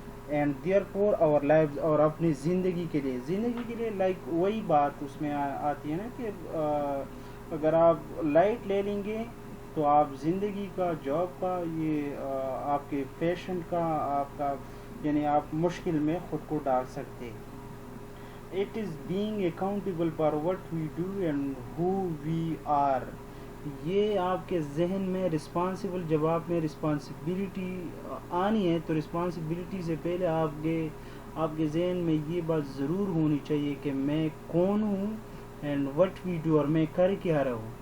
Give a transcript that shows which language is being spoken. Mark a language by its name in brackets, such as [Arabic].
[English] and therefore our life, [Urdu] اور اپنی زندگی کے لیے لائک وہی بات اس میں آتی ہے نا کہ اگر آپ لائٹ لے لیں گے تو آپ زندگی کا, جاب کا, یہ آپ کے پیشنٹ کا, آپ کا یعنی آپ مشکل میں خود کو ڈال سکتے. [English] It is being accountable for what we do and who we are. [Urdu] یہ آپ کے ذہن میں رسپانسبل, جب آپ میں رسپانسبلٹی آنی ہے تو رسپانسبلٹی سے پہلے آپ کے ذہن میں یہ بات ضرور ہونی چاہیے کہ میں کون ہوں [English] and what we do, [Urdu] اور میں کر کیا رہا ہوں.